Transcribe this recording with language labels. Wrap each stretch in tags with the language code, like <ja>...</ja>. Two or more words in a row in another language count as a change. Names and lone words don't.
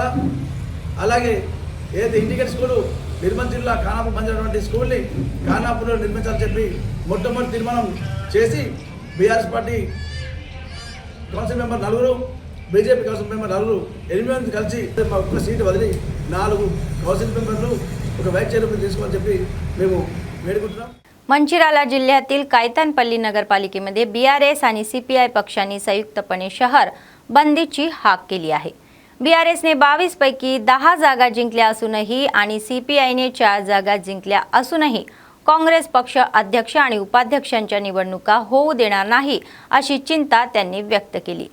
<te>అలాగే ఏదైతే</te> <en>indicate school</en> <te>నిర్మల్ జిల్లా ఖానాపూర్ పంచినటువంటి స్కూల్ని ఖానాపూర్లో నిర్మించాలని చెప్పి మొట్టమొదటి తీర్మానం చేసి బీఆర్ఎస్ పార్టీ</te> <en>council member</en> <te>4, బీజేపీ</te> <en>council member</en> <te>4, 8 మంది కలిసి ఒక సీటు వదిలి 4 కౌన్సిల్ మెంబర్లు ఒక</te> <en>vice chairman</en> <te>తీసుకోవాలని చెప్పి మేము వేడుకుంటున్నాం.</te> <mr>मंचिराला जिल्ह्यातील कायतानपल्ली नगरपालिकेमध्ये BRS आणि CPI पक्षांनी संयुक्तपणे शहर बंदीची हाक केली आहे. BRSने 22 पैकी 10 जागा जिंकल्या असूनही आणि CPIने 4 जागा जिंकल्या असूनही काँग्रेस पक्ष अध्यक्ष आणि उपाध्यक्षांच्या निवडणुका होऊ देणार नाही अशी चिंता त्यांनी व्यक्त केली.</mr>